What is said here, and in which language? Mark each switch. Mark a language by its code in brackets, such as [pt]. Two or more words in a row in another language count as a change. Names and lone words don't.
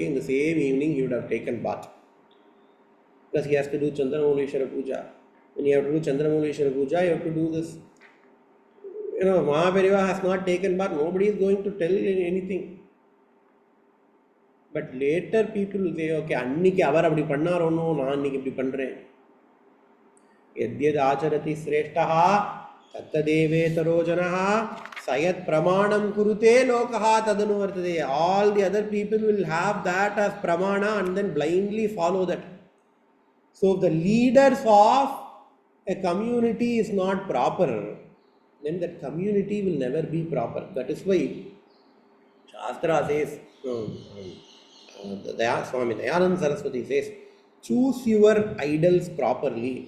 [en] In the same evening, he would have taken bath. Because he has to do Chandramauleshwara Puja. When you have to do Chandramauleshwara Puja, you have to do this. Mahaperiva has not taken bath. Nobody is going to tell anything. But later people will say, [ta] okay, அன்னிக்கி அவர் அப்படி பண்ணாரோ no, நான் இன்னிக்கி இப்டி பண்றேன். [sa] यद्यद् आचरति श्रेष्ठः तत्तदेवेतरो जनः स यत् प्रमाणं कुरुते लोकः तदनुवर्तते. [en] All the other people will have that as pramana and then blindly follow that. So if the leaders of a community is not proper, then that community will never be proper. That is why Shastra says, Swami Dayananda Saraswati says, choose your idols properly.